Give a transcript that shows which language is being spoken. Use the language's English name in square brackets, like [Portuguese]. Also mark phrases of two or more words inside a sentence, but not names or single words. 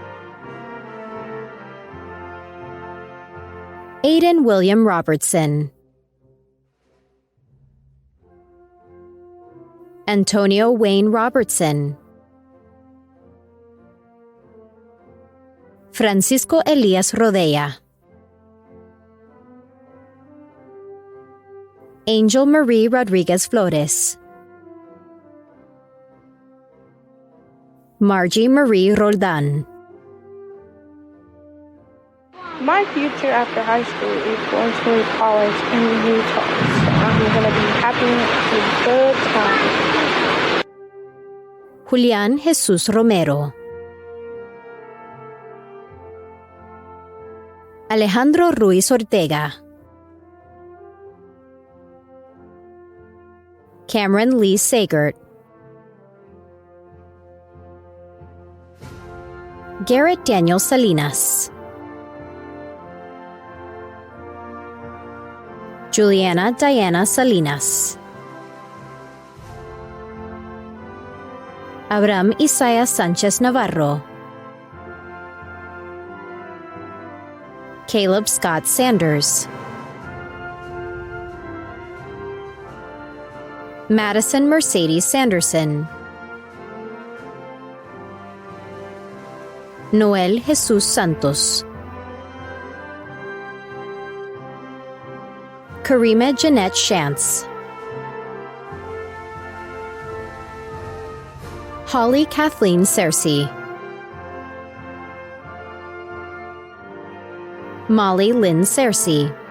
[English] Aiden William Robertson, Antonio Wayne Robertson, Francisco Elias Rodea, Angel Marie Rodriguez Flores, Margie Marie Roldan. My future after high school is going to college in Utah. So I'm going to be having a good time. Julián Jesús Romero, Alejandro Ruiz Ortega, Cameron Lee Sagert, Garrett Daniel Salinas, Juliana Diana Salinas, Abraham Isaiah Sanchez Navarro, Caleb Scott Sanders, Madison Mercedes Sanderson, Noel Jesus Santos, Karima Jeanette Shantz, Holly Kathleen Cersei, Molly Lynn Cersei,